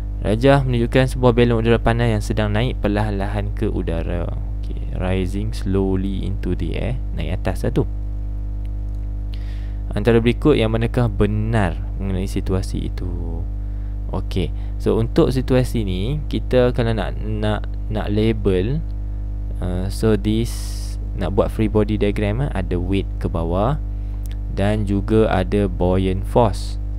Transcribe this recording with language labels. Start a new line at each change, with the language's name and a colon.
Malay: Rajah menunjukkan sebuah balon udara panas yang sedang naik perlahan-lahan ke udara.
English: Okay, rising slowly into the air.
Malay: Naik atas lah tu. Antara berikut yang manakah benar mengenai situasi itu? Okey, so untuk situasi ni kita kalau nak label, so this nak buat free body diagram, ada weight ke bawah dan juga ada buoyant force.